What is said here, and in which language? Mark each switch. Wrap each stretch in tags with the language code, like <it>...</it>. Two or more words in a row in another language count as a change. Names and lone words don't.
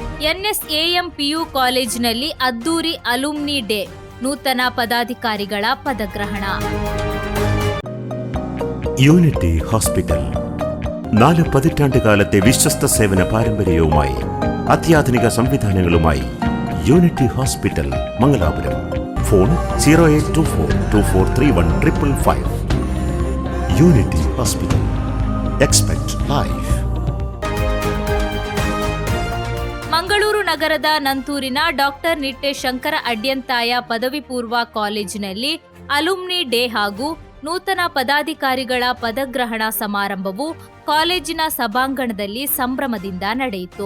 <kn>ಎನ್ಎಸ್ಎಎಂ ಪಿಯು ಕಾಲೇಜಿನಲ್ಲಿ ಅದ್ದೂರಿ</kn> <en>alumni day,</en> <kn>ನೂತನ ಪದಾಧಿಕಾರಿಗಳ ಪದಗ್ರಹಣ.</kn> <ml>യൂണിറ്റി ഹോസ്പിറ്റൽ 4 പതിറ്റാണ്ടുകാലത്തെ വിശ്വസ്ത സേവന പാരമ്പര്യവുമായി അത്യാധുനിക സംവിധാനങ്ങളുമായി യൂണിറ്റി ഹോസ്പിറ്റൽ മംഗലാപുരം. ഫോൺ 0824243155. യൂണിറ്റി ഹോസ്പിറ്റൽ.</ml> <en>expect life.</en> <kn>ಮಂಗಳೂರು ನಗರದ ನಂತೂರಿನ ಡಾಕ್ಟರ್ ನಿಟ್ಟೆ ಶಂಕರ ಅಡ್ಯಂತಾಯ ಪದವಿ ಪೂರ್ವ ಕಾಲೇಜಿನಲ್ಲಿ</kn> <en>alumni day</en> <kn>ಹಾಗೂ ನೂತನ ಪದಾಧಿಕಾರಿಗಳ ಪದಗ್ರಹಣ ಸಮಾರಂಭವು ಕಾಲೇಜಿನ ಸಭಾಂಗಣದಲ್ಲಿ ಸಂಭ್ರಮದಿಂದ ನಡೆಯಿತು.</kn>